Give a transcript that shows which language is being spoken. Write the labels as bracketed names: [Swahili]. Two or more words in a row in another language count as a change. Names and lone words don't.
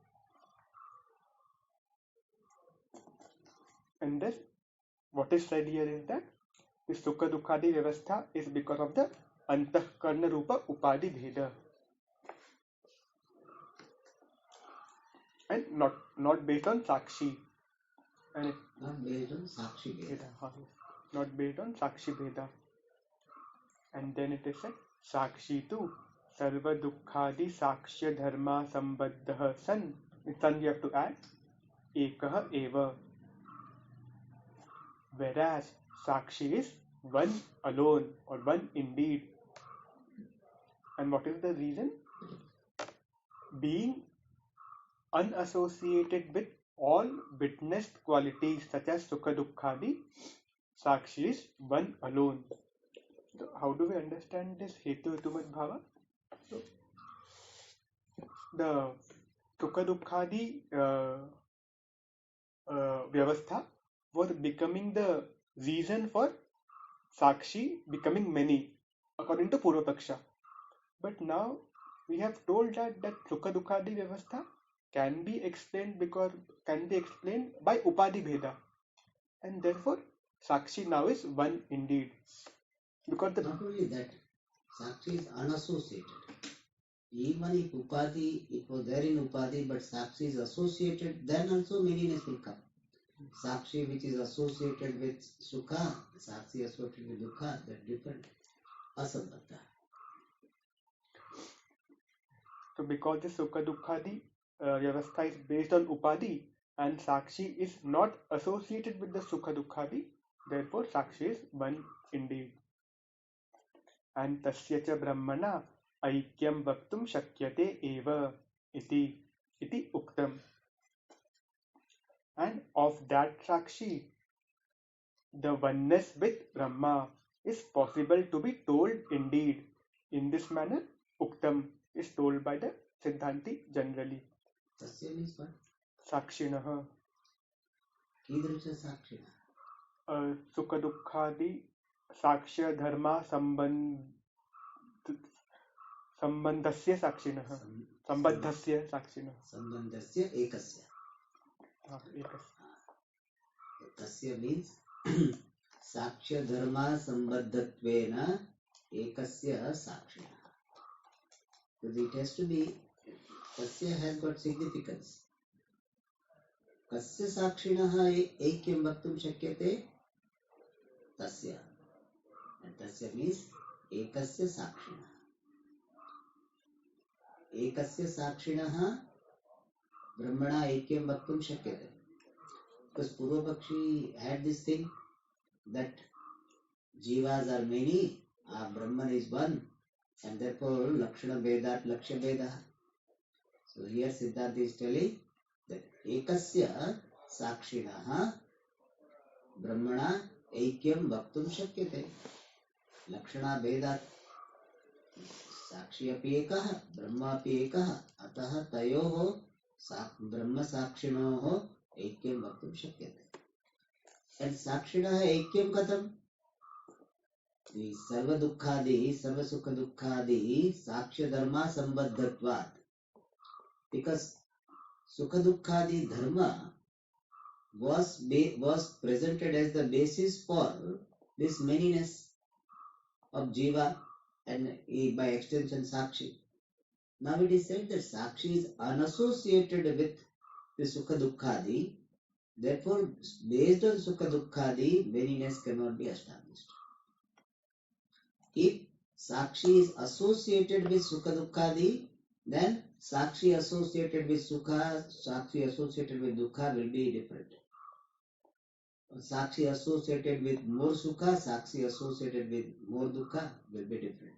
[English] And thus, what is said here is that the [Sanskrit] सुख दुःखादि व्यवस्था [English] is because of the [Sanskrit] अन्तःकरण रूप उपाधि भेद, [English] and not based on Sakshi. And not based on [Sanskrit] साक्षी वेद. [English] Not based on [Sanskrit] साक्षी वेद. [English] And then it is said, [Sanskrit] साक्षी तु सर्वदुःखादि साक्ष्य धर्मा संबद्धः सन [English] you have to add [Sanskrit] एकः एव, [English] whereas sakshi is one alone or one indeed. And what is the reason? Being unassociated with all witnessed qualities such as [Sanskrit] सुख दुःखादि, [English] sakshi is one alone. So how do we understand this [Sanskrit] हेतु हेतुमत् भाव? [English] So the [Sanskrit] सुख दुःखादि व्यवस्था [English] was becoming the reason for sakshi becoming many according to [Sanskrit] पूर्व पक्ष. [English] But now we have told that [Sanskrit] सुख दुःखादि व्यवस्था [English] can be explained by [Sanskrit] उपाधि भेद, [English] and therefore sakshi now is one indeed. Because Not only that, Sakshi is unassociated. Even if Upadhi, it was there in Upadhi, but Sakshi is associated, then also meaningless will come. Sakshi which is associated with Sukha, Sakshi associated with Dukha, that's different. Asambandha. So because the [Sanskrit] सुख दुःखादि व्यवस्था [English] is based on upadhi and sakshi is not associated with the [Sanskrit] सुख दुःखादि, [English] therefore sakshi is one indeed. [Sanskrit] And तस्य च ब्रह्मणा ऐक्यं वक्तुं शक्यते एव इति उक्तम्. [English] And of that sakshi, the oneness with Brahma is possible to be told indeed. In this manner, uktam is told by the Siddhanti generally. Tasya means what? Sakshinaha. [Sanskrit] कीदृश साक्षिणा. सुख दुःखादि साक्ष्य धर्म सम्बन्धस्य साक्षिणः. सम्बन्धस्य साक्षिणः. सम्बन्धस्य एकस्य. Tasya means साक्ष्य धर्म सम्बन्धत्वेन एकस्य साक्षिणा. [English] So it has to be, Tasya has got significance. [Sanskrit] कस्य साक्षिणः ऐक्यं वक्तुं शक्यते तस्य. And tasya means एकस्य साक्षिणा. एकस्य साक्षिणः ब्रह्मणा ऐक्यं वक्तुं शक्यते. [English] Because [Sanskrit] पूर्व पक्षी [English] had this thing that jivas are many, Brahman is one, and therefore [Sanskrit] लक्षण वेदात् लक्ष्य वेद. [English] So here Siddhartha is telling that [Sanskrit] एकस्य साक्षिणः ब्रह्मणा ऐक्यं वक्तुं शक्यते. लक्षण वेदात् साक्षी अपि एकः ब्रह्म अपि एकः अतः तयोः ब्रह्म साक्षिणोः ऐक्यं वक्तुं शक्यते. And साक्षिणः ऐक्यं कथम्? The सर्व दुःखादि सर्व सुख दुःखादि साक्ष्य धर्म सम्बन्धत्वात्. [English] Because [Sanskrit] सुख दुःखादि धर्म [English] was presented as the basis for this manyness of jiva and by extension sakshi. Now it is said that sakshi is unassociated with the [Sanskrit] सुख दुःखादि. [English] Therefore, based on [Sanskrit] सुख दुःखादि, [English] manyness cannot be established. If Sakshi is associated with [Sanskrit] सुख दुःखादि, [English] then Sakshi associated with Sukha, Sakshi associated with Dukha will be different. Sakshi associated with more Sukha, Sakshi associated with more Dukha will be different.